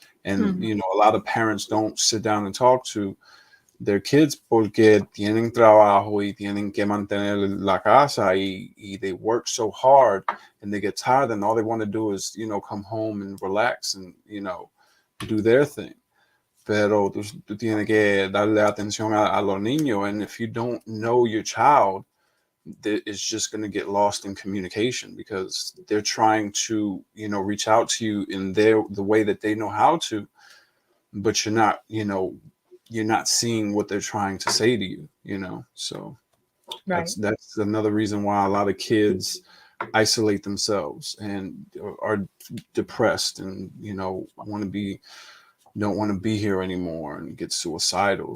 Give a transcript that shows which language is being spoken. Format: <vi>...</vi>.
<en>And you know, a lot of parents don't sit down and talk to their kids</en> <es>porque tienen trabajo y tienen que mantener la casa, y</es> <en>they work so hard and they get tired, and all they want to do is, you know, come home and relax and, you know, do their thing.</en> <es>Pero tú tienes que darle atención a los niños.</es> <en>And if you don't know your child, it's just going to get lost in communication because they're trying to, reach out to you in the way that they know how to, but you're not seeing what they're trying to say to you, so Right. that's another reason why a lot of kids isolate themselves and are depressed and don't want to be here anymore and get suicidal.</en>